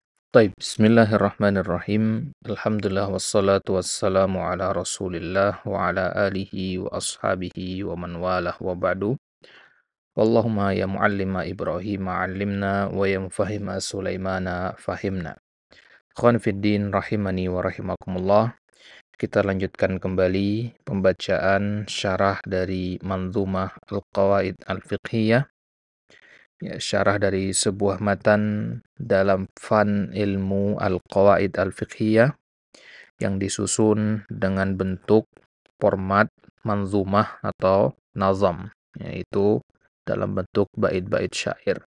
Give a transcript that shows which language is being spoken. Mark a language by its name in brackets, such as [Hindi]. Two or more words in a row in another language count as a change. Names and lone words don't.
[Arabic] طيب، بسم الله الرحمن الرحيم. الحمد لله والصلاة والسلام على رسول الله وعلى آله وأصحابه ومن والاه وبعد. واللهم يا معلم إبراهيم علمنا ويا مفهم سليمان فهمنا. إخوان في الدين رحمني ورحمكم الله. [Indonesian] Kita lanjutkan kembali pembacaan syarah dari Manzumah Al-Qawaid Al-Fiqhiyah, ya, syarah dari sebuah matan dalam fan ilmu Al-Qawaid Al-Fiqhiyah yang disusun dengan bentuk format manzumah atau nazam, yaitu dalam bentuk bait-bait syair.